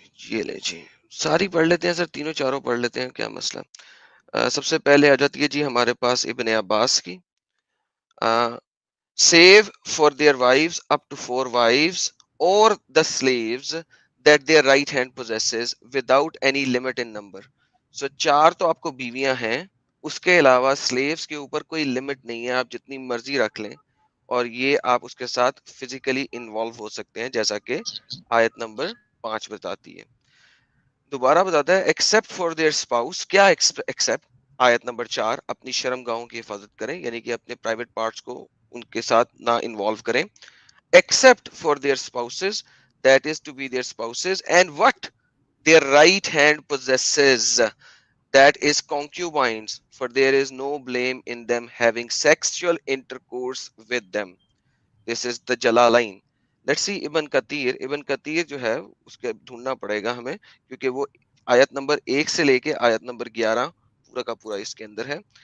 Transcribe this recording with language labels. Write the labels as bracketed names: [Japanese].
[Hindi] ये ले जी, सारी पढ़ लेते हैं सर, तीनों चारों पढ़ लेते हैं, क्या मसला। सबसे पहले आ जाती है जी हमारे पास इब्ने अब्बास की। [English] save for their wives up to 4 wives or the slaves that their right hand possesses without any limit in number. [Hindi] So 4 तो आपको बीवियां हैं, उसके अलावा स्लेव्स के ऊपर कोई लिमिट नहीं है, आप जितनी मर्जी रख लें और ये आप उसके साथ फिजिकली इन्वॉल्व हो सकते हैं, जैसा कि आयत नंबर 5 बताती है। दोबारा बताता है [English] Except for their spouse. [Hindi] क्या एक्सेप्ट? आयत नंबर 4, अपनी शर्मगाहों की हिफाजत करें, यानी कि अपने प्राइवेट पार्ट्स को उनके साथ ना इन्वॉल्व करें। [English] Except for their spouses, that is to be their spouses and what their right hand possesses, that is concubines, for there is no blame in them having sexual intercourse with them. This is the Jalalain. Let's see [Hindi] Ibn Kathir जो है उसके ढूंढना पड़ेगा हमें, क्योंकि वो आयत number 1 से लेके आयत नंबर 11 पूरा का पूरा इसके अंदर है।